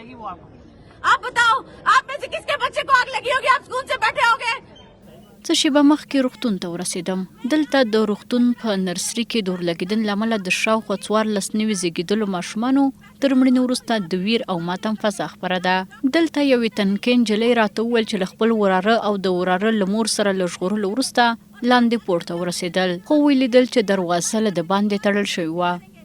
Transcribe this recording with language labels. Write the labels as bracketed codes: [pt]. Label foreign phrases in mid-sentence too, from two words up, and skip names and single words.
[hi] आप बताओ, आप में से किसके बच्चे को आग लगी होगी? आप स्कूल से बैठे होगे। [ps] څه شیبه مخکې روغتون ته ورسېدم. دلته د روغتون په نرسري کې د اورلګېدنې له امله د شاوخوا 14 نوي زېږېدلو ماشومانو تر مړینې وروسته د ویر او ماتم فضا خپره ده. دلته یوې تنکۍ نجلۍ راته وویل چې له خپل وراره او د وراره له مور سره له ژغورلو وروسته لاندې پورته ورسېدل، خو ولیدل چې دروازه له د باندې تړل شوې وه.